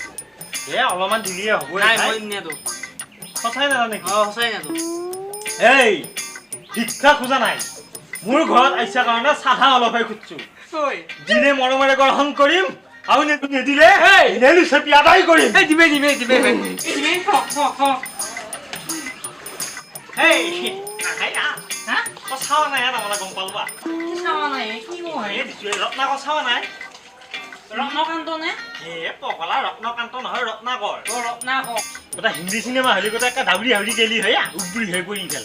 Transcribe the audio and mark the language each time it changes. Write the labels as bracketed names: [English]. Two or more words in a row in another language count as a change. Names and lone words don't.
[Assamese] এ অলপমান দিলিয়ে হ'ব নাই মই নেদো সঁচাই নাজানে নেকি সঁচাই নেদো এই শিক্ষা খোজা নাই মোৰ ঘৰত আইছা কাৰণে চাধা অলপহে খুজিছো দিনে মৰমেৰে গ্ৰহণ কৰিম আৰু নিদিলে নেলি চেপি আদায় কৰিম এই দিবে দিবে দিবে ভাই দিবে এই হা চাৱা নাই তাৰমানে গম পালো বা কি চাৱা নাই কি কয় এই দিছো ৰত্নাকৰ চাৱা নাই ৰত্নকান্ত নে পগলা ৰত্নকান্ত নহয় ৰত্নাকৰ ৰত্নাকৰ গোটা হিন্দী চিনেমা হ'লে গোটা একে দাউৰি হাউৰি গেলি হয় উবুৰি হৈ পৰি গেল